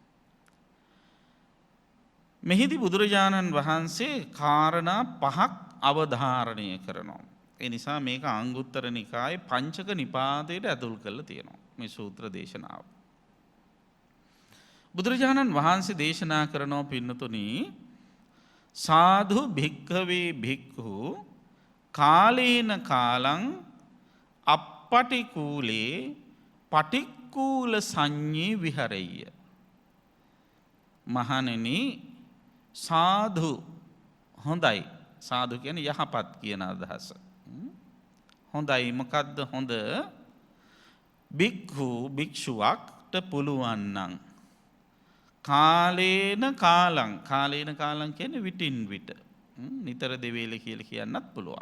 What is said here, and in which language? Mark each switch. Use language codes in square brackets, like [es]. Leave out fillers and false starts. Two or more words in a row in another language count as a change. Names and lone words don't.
[si] මෙහිදී බුදුරජාණන් වහන්සේ කාරණා පහක් අවධාරණය කරනවා. ඒ නිසා මේක අංගුත්තර නිකායේ පංචක නිපාතයට ඇතුල් කරලා තියෙනවා මේ සූත්‍ර දේශනාව. බුදුරජාණන් වහන්සේ දේශනා කරනවා පින්නතුනි [pi] සාධු භික්ඛවේ භික්ඛු කාලේන කාලං අප්පටිකූලේ පටික්කූල සංඤේ විහරෙය්‍ය. [si] මහණෙනි සාධු හොඳයි. සාධු කියන්නේ යහපත් කියන අදහස. හොඳයි මොකද්ද හොඳ? භික්ඛු භික්ෂුවක්ට පුළුවන් නම් [pi] කාලේන කාලං [si] කියන්නේ විටින් විට නිතර දෙවේල කියලා කියන්නත් පුළුවන්.